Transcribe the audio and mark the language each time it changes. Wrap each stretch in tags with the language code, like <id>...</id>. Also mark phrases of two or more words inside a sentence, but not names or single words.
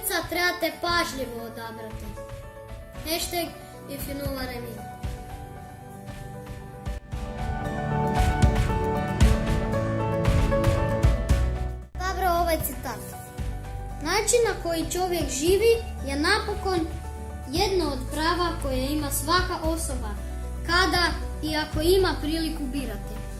<hr>trebate pažljivo odabrati.</hr> <en>Hashtag if you know what I mean.</en> <hr>Dobro, ovaj citat. Način na koji čovjek živi je napokon jedno od prava koje ima svaka osoba, kada i ako ima priliku birati.</hr>